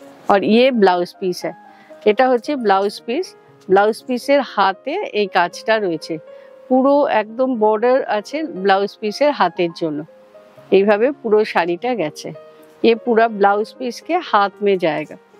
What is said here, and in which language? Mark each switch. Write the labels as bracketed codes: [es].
[hi] और ये blouse piece है, [bn] এটা হচ্ছে ব্লাউজ পিস। ব্লাউজ পিসের হাতে এই কাজটা রয়েছে, পুরো একদম বর্ডার আছে ব্লাউজ পিসের হাতের জন্য। এইভাবে পুরো শাড়িটা গেছে। [hi] ये पूरा ब्लाउज पीस के हाथ में जाएगा।